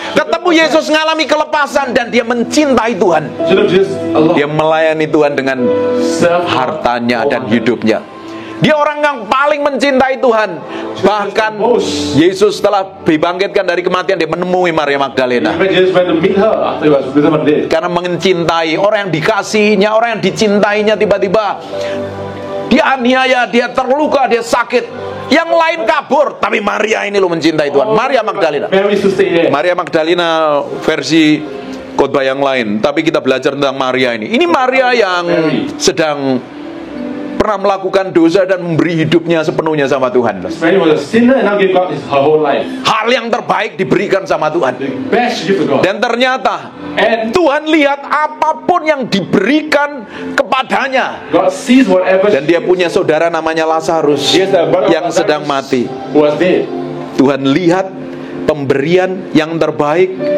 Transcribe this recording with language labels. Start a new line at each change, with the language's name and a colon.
Indonesian: Ketemu Yesus, mengalami kelepasan, dan dia mencintai Tuhan.
English: Should have just Allah.
Indonesian: Dia melayani Tuhan dengan hartanya dan hidupnya. Dia orang yang paling mencintai Tuhan. Bahkan Yesus setelah dibangkitkan dari kematian, dia menemui Maria Magdalena.
English: Jesus went to meet her after he was dead.
Indonesian: Karena mencintai orang yang dikasihinya, orang yang dicintainya, tiba-tiba dia aniaya, dia terluka, dia sakit. Yang lain kabur, tapi Maria ini lo mencintai Tuhan. Maria Magdalena.
English: Mary used to stay there.
Indonesian: Maria Magdalena versi khotbah yang lain, tapi kita belajar tentang Maria ini. Ini Maria yang sedang pernah melakukan dosa dan memberi hidupnya sepenuhnya sama Tuhan.
English: Mary was a sinner and now gave God her whole life.
Indonesian: Hal yang terbaik diberikan sama Tuhan.
English: The best she gave to God.
Indonesian: Dan ternyata Tuhan lihat apapun yang diberikan kepadanya.
English: God sees whatever.
Indonesian: Dan dia punya saudara namanya Lazarus yang sedang mati.
English: Who was dead.
Indonesian: Tuhan lihat pemberian yang terbaik